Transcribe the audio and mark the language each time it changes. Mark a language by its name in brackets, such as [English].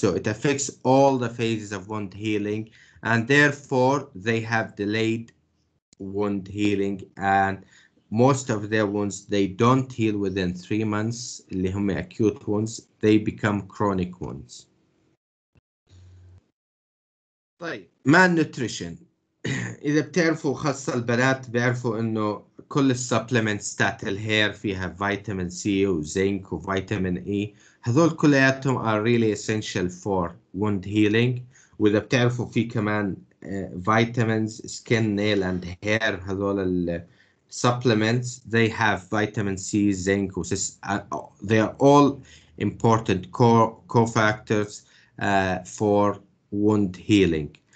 [English] So it affects all the phases of wound healing, and therefore they have delayed wound healing, and most of their wounds they don't heal within 3 months. اللي هم acute wounds, they become chronic wounds. [Arabic] طيب malnutrition. إذا بتعرفوا خاصة البنات بيعرفوا إنه كل السبلمنتس تاعت الهير فيها فيتامين سي وزنك وفيتامين إي، هذول كلياتهم [English] are really essential for wound healing. [Arabic] وإذا بتعرفوا في كمان [English] vitamins, skin, nail and hair، هذول ال supplements they have vitamin C, zinc, they are all important cofactors for wound healing.